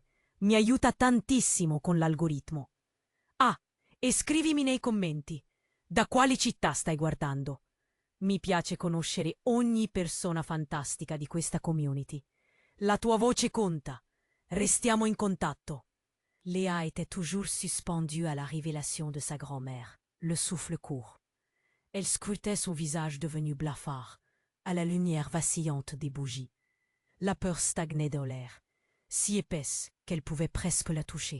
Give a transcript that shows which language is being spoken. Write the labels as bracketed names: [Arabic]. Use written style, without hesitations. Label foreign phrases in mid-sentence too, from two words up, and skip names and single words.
[Italian] Mi aiuta tantissimo con l'algoritmo. Ah, e scrivimi nei commenti. Da quali città stai guardando? Mi piace conoscere ogni persona fantastica di questa community. La tua voce conta. Restiamo in contatto. [French] Léa était toujours suspendue à la révélation de sa grand-mère, le souffle court. Elle scrutait son visage devenu blafard, à la lumière vacillante des bougies. La peur stagnait dans l'air, si épaisse qu'elle pouvait presque la toucher.